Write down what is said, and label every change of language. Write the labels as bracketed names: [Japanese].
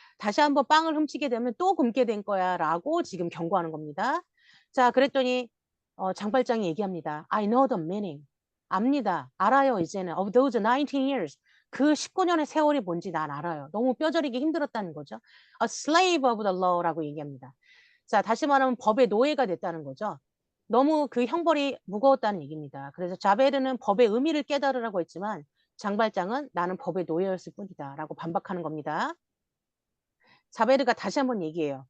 [Korean] 다시 한번 빵을 훔치게 되면 또 굶게 된 거야 라고 지금 경고하는 겁니다. 자, 그랬더니 장발장이 얘기합니다. [English] I know the meaning. [Korean] 압니다. 알아요, 이제는. [English] Of those 19 years. [Korean] 그 19년의 세월이 뭔지 난 알아요. 너무 뼈저리기 힘들었다는 거죠. [English] A slave of the law라고 [Korean] 얘기합니다. 자, 다시 말하면 법의 노예가 됐다는 거죠. 너무 그 형벌이 무거웠다는 얘기입니다. 그래서 자베르는 법의 의미를 깨달으라고 했지만 장발장은 나는 법의 노예였을 뿐이다 라고 반박하는 겁니다. 자베르가 다시 한번 얘기해요.